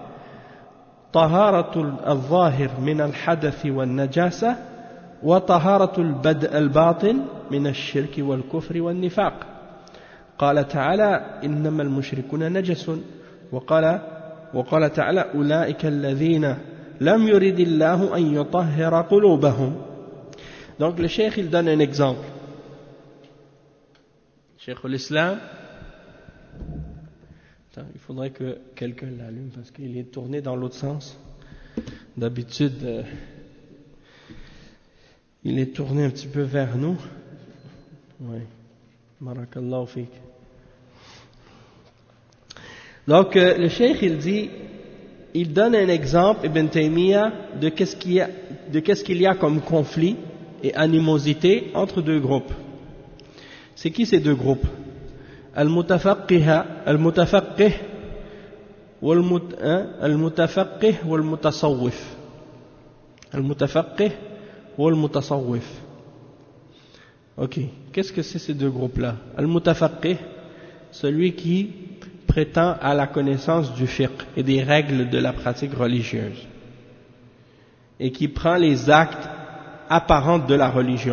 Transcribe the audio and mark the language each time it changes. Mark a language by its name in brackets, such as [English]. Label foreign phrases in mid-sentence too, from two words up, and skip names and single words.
[Arabic] طهارة الظاهر من الحدث والنجاسة وطهارة الباطن من الشرك والكفر والنفاق قال تعالى إنما المشركون نجس وقال تعالى أولئك الذين لم يرد الله أن يطهر قلوبهم. [French] Donc le cheikh il donne un exemple. Cheikh l'Islam. Il faudrait que quelqu'un l'allume parce qu'il est tourné dans l'autre sens. D'habitude, il est tourné un petit peu vers nous. [Arabic] Oui. بارك الله فيك. [French] Donc le cheikh il donne un exemple, Ibn Taymiyyah, de qu'est-ce qu'il y a comme conflit et animosité entre deux groupes. C'est qui ces deux groupes? [Arabic] المتفقه والمتصوف. المتفقه والمتصوف. [French] Ok, qu'est-ce que c'est ces deux groupes-là? Al-Mutafaqih, celui qui prétend à la connaissance du fiqh et des règles de la pratique religieuse. et qui prend les actes apparents de la religion.